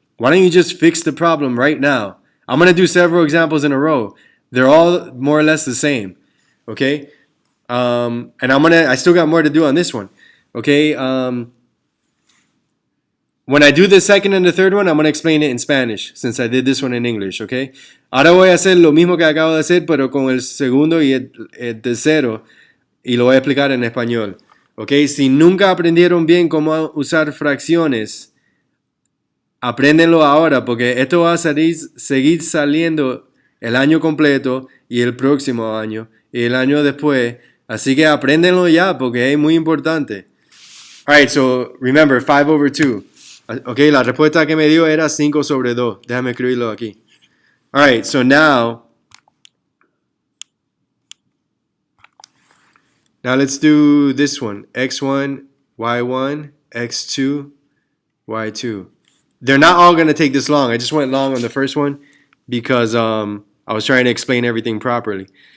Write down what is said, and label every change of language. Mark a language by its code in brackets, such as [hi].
[en] Why don't you just fix the problem right now? I'm going to do several examples in a row. They're all more or less the same, okay? And I still got more to do on this one, okay? When I do the second and the third one, I'm going to explain it in Spanish, since I did this one in English, okay? [es] Ahora voy a hacer lo mismo que acabo de hacer, pero con el segundo y el tercero, y lo voy a explicar en español, okay? Si nunca aprendieron bien cómo usar fracciones, apréndenlo ahora, porque esto va a seguir saliendo el año completo y el próximo año y el año después. Así que apréndenlo ya, porque es muy importante. [en] Alright, so remember, 5 over 2. [es] Ok, la respuesta que me dio era 5 sobre 2. Déjame escribirlo aquí. [en] All right, so now let's do this one. X1, Y1, X2, Y2. They're not all going to take this long. I just went long on the first one because I was trying to explain everything properly.